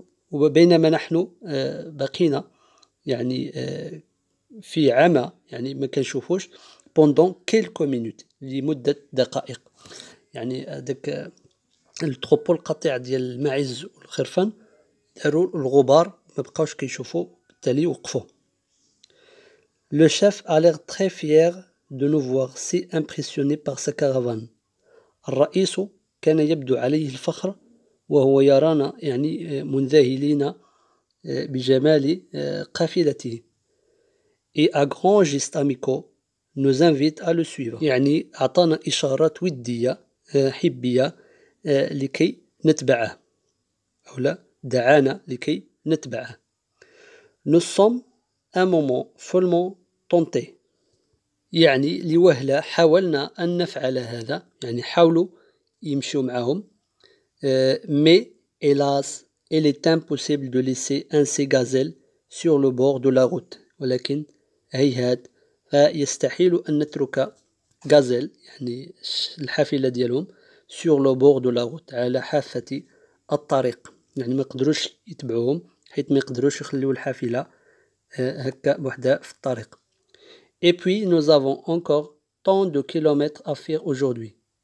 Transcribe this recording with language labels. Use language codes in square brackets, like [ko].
[ar] وبينما نحن بقينا يعني في عمى يعني ما كنشوفوش [fr] pendant quelques minutes [ar] لمدة دقائق. يعني هذاك التروبو القطيع ديال الماعز والخرفان داروا الغبار ما بقاوش كيشوفوا بالتالي وقفوا. [fr] Le chef a l'air très fier de nous voir si impressionné par sa caravane. [ar] الرئيس كان يبدو عليه الفخر وهو يرانا يعني منذهلين بجمال قافلته. [fr] Et à grands gestes amicaux nous invite à le suivre. [ar] يعني أعطانا إشارات ودية حبية لكي نتبعه أو لا دعانا لكي نتبعه. [fr] Nous sommes un moment follement tentés. [ar] يعني لوهلة حاولنا أن نفعل هذا يعني حاولوا يمشوا معهم [fr] mais hélas il est impossible de laisser un ces gazelles sur le bord de la route. [ar] ولكن هيهات فيستحيل أن نترك غازيل يعني الحافلة ديالهم [fr] sur le bord de la route [ar] على حافة الطريق يعني ما يقدروش يتبعوهم حيث ما يقدروش يخليوا الحافلة هكا بوحدها في الطريق. [fr] Et puis nous avons encore tant de kilomètres à faire aujourd'hui.